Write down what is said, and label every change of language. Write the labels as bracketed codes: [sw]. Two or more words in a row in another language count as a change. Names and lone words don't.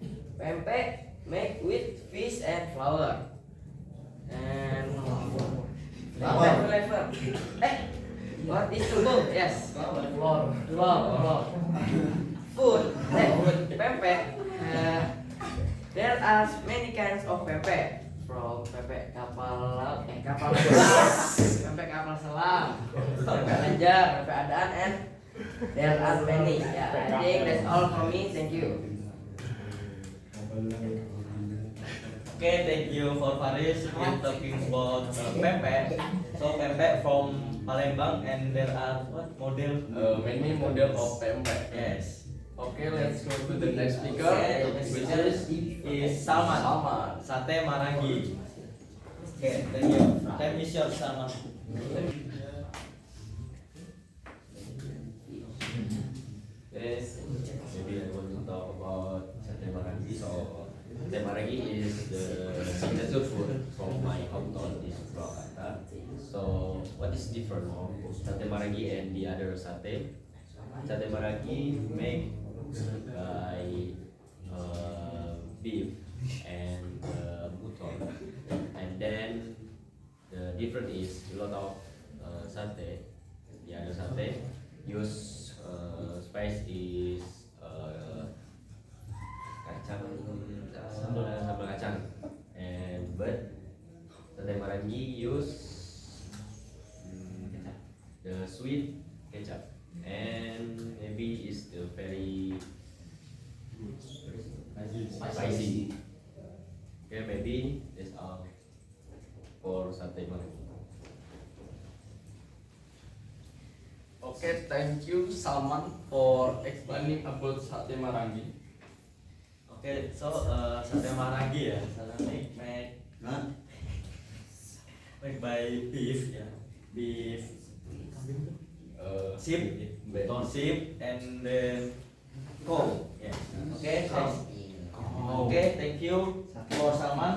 [en] Pempek made with fish and flour and flavor. What is tubuh? Yes, flour. Food. Pempek. There are many kinds of pempek. From pempek kapal laut, kapal selam, pempek kapal selam, pempek lenjer, pempek adaan, and there are many. Yeah, I think that's all for me. Thank you. Okay, thank you for Faris. We're talking about pempek. So pempek from Palembang, and there are what model? Many model of pempek. Yes. Okay, let's go to the next speaker, Okay, which is Salman. Salman. Sate Marangi. Okay, thank you. Time is yours, Salman. Yes, maybe I want to talk about sate marangi. So, sate marangi is the signature food from my hometown in Purwakarta. So, what is different from sate marangi and the other sate? Sate marangi made by beef and mutton, and then the difference is a lot of sate. The other sate use spice is [id] kacang sambal kacang, [en] and but sate marangi use the sweet ketchup, and maybe is the very spicy. Okay, maybe that's all for sate marangi. Okay, thank you Salman for explaining about sate marangi. Okay, so sate Marangi ya, sate made by beef ya, beef, sheep, sheep, and then cow. Yeah. Okay, thanks. Okay, thank you for Salman.